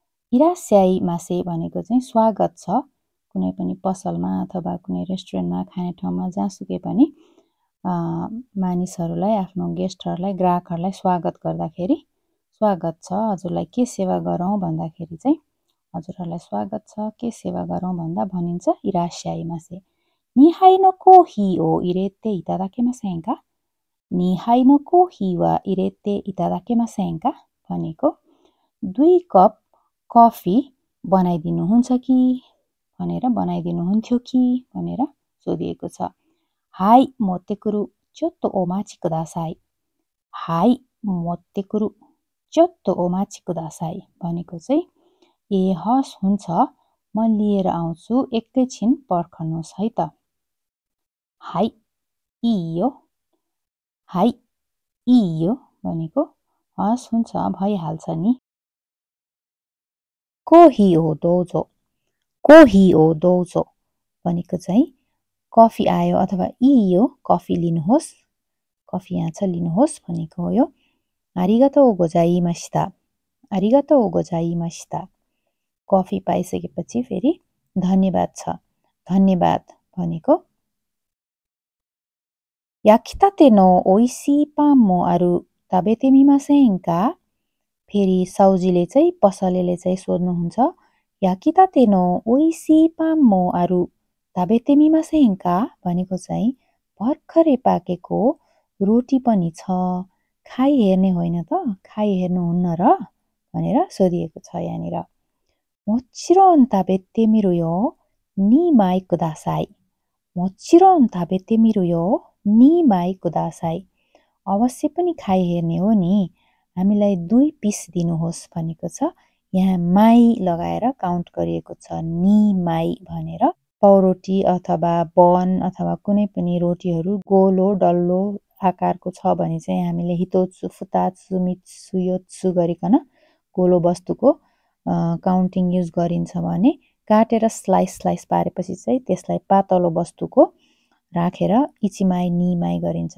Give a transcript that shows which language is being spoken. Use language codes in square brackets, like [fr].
[ja] いらっしゃいませ [ne] भनेको चाहिँ स्वागत छ। कुनै पनि पसलमा अथवा कुनै रेस्टुरेन्टमा खाने ठाउँमा जहाँसुकै पनि मानिसहरूलाई आफ्नो गेस्टहरूलाई ग्राहकहरूलाई स्वागत गर्दाखेरि स्वागत छ हजुरलाई के सेवा गरौँ भन्दाखेरि चाहिँ हजुरहरूलाई स्वागत छ के सेवा गरौँ भन्दा भनिन्छ いらっしゃいませ。 [ja] 2杯のコーヒーを入れていただけませんか2杯のコーヒーは入れていただけませんか [ne] भनेको 2 कप कफी बनाइदिनुहुन्छ कि भनेर बनाइदिनुहुन्थ्यो कि भनेर सोधिएको छ। [ja] はい、持ってくる。ちょっとお待ちください。はい、持ってくる。ちょっとお待ちください [ne] भनेको चाहिँ हस् हुन्छ म लिएर आउँछु एकैछिन पर्खनुहोस् है त। [ja] はい、いいよ。はい、いいよ [ne] भनेको हस् हुन्छ भइहाल्छ नि। [ja] コーヒーをどうぞ。コーヒーをどうぞ [ne] भनेको चाहिँ कफी आयो अथवा [ja] いいよ [ne] कफी लिनुहोस्। कफी यहाँ छ लिनुहोस् भनेको हो यो। [ja] ありがとうございました。ありがとうございました。 [ne] कफी पाइसकेपछि फेरि धन्यवाद छ। धन्यवाद भनेको [ja] 焼きたての美味しいパンもある。食べてみませんか [ne] फेरि साउजीले चाहिँ पसलेले चाहिँ सोध्नुहुन्छ [ja] 焼きたての美味しいパンもある。食べてみませんか [ne] भनेको चाहिँ भर्खरै पाकेको रोटी पनि छ। खाइ हेर्ने होइन त खाइ हेर्नुहुन्न र भनेर सोधिएको छ यहाँनिर। [ja] もちろん食べてみるよ。2枚ください。もちろん食べてみるよ。 2枚ください。 [ne] अवश्य पनि खाइ हेर्ने हो नि। हामीलाई 2 पिस दिनुहोस् भनेको छ। यहाँ माई लगाएर काउन्ट गरिएको छ। नि माई भनेर पाउरोटी अथवा बन अथवा कुनै पनि रोटीहरू गोलो डल्लो आकारको छ भने चाहिँ हामीले हितोत्सु फुतात्सु मित्सु योत्सु गरिकन गोलो वस्तुको काउन्टिङ युज गरिन्छ भने काटेर स्लाइस स्लाइस पारेपछि चाहिँ त्यसलाई पातलो वस्तुको राखेर इचिमाई निमाई गरिन्छ।